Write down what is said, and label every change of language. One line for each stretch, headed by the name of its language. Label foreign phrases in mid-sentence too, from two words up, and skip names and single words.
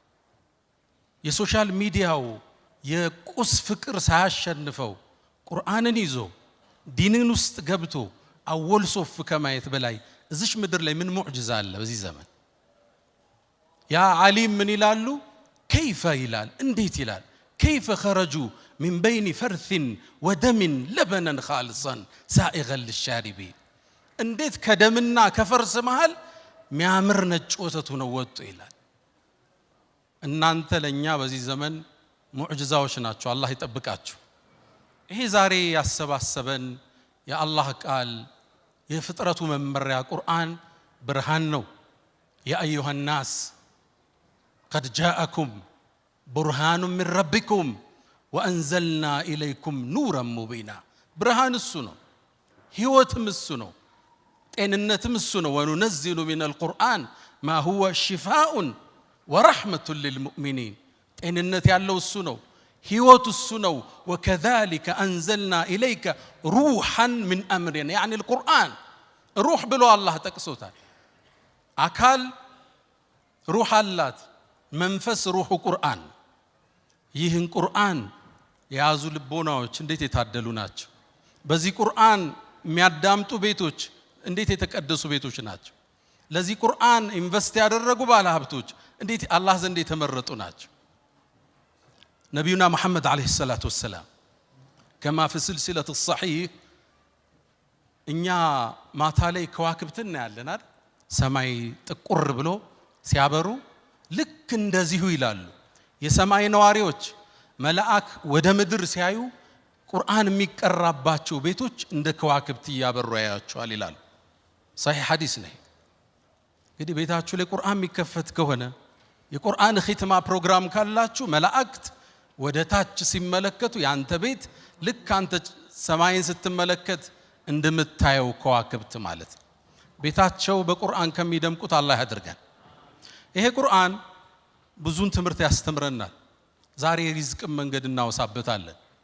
Amharic: የሶሻል ሚዲያው የቁስ ፍቅር ሳያሸንፈው ቁርአንን ይዞ ዲንን ውስጥ ገብቶ
Arabic: أول صف
Amharic: ከማየት በላይ እዚሽ ምድር ላይ ምን ሙዕጅዛ አለ በዚህ ዘመን? ያ ዓሊም ምን ይላሉ? كيف ይላል፣ እንዴት ይላል?
Arabic: كيف خرجوا من بين فرث ودم لبنا خالصا سائغا للشاربين
Amharic: እንዴት ከደምና ከፈርስ መሃል ሚያምር ነጭ ወተቱ ነው ወጡ ይላል። እናንተ ለኛ በዚህ ዘመን ሙዕጅዛዎች ናቸው። አላህ ይጠብቃችሁ። ይሄ ዛሬ ያሰባሰበን የአላህ ቃል የፍጥረቱ መመሪያ ቁርአን ብርሃን ነው።
Arabic: يا أيها الناس قد جاءكم برهان من ربكم وأنزلنا إليكم نورا مبينا برهان السنة هيوتم السنة ጤንነትም
Amharic: እሱ ነው።
Arabic: وننزل من القرآن ما هو شفاء ورحمة للمؤمنين
Amharic: ጤንነት ያለው እሱ ነው፣ ህይወት እሱ ነው።
Arabic: وكذلك أنزلنا إليك روحا من أمرنا يعني القرآن روح
Amharic: ብሎ አላህ ጠቅሶታል። አካል روح አላት፣ መንፈስ روح ቁርአን። ይህን ቁርአን የያዙ ልቦናዎች እንዴት የታደሉ ናቸው! በዚህ ቁርአን የሚያዳምጡ ቤቶች እንዴት የተቀደሱ ቤቶች ናቸው! ለዚህ ቁርአን ኢንቨስት ያደረጉ ባለ ሀብቶች እንዴት አላህ ዘንድ የተመረጡ ናቸው! ነብዩና መሐመድ
Arabic: عليه الصلاة والسلام كما في سلسلة الصحيح
Amharic: እኛ ማታ ላይ ከዋክብትን እናያለን አይደል? ሰማይ ጥቁር ብሎ ሲያበሩ ልክ እንደዚሁ ይላሉ የሰማይ ነዋሪዎች መላእክ ወደ ምድር ሲያዩ ቁርአን የሚቀራባቸው ቤቶች እንደ ከዋክብት ያበሩ ያያቸዋል ይላሉ። صحيح ሐዲስ ነው። እንግዲህ ቤታችሁ ላይ ቁርአን የሚከፈት ከሆነ የቁርአን ኺትማ ፕሮግራም ካላችሁ መላእክት ወደ ታች ሲመለከቱ ያንተ ቤት ልክ አንተ ሰማይን ስትመለከት እንደምታየው ከዋክብት ማለት ነው። ቤታቸው በቁርአን ከሚደምቁት አላህ ያድርገን። ይሄ ቁርአን ብዙን ትምህርት ያስተምረናል። ዛሬ ሪዝቅ መንገድ እናወሳበታለን።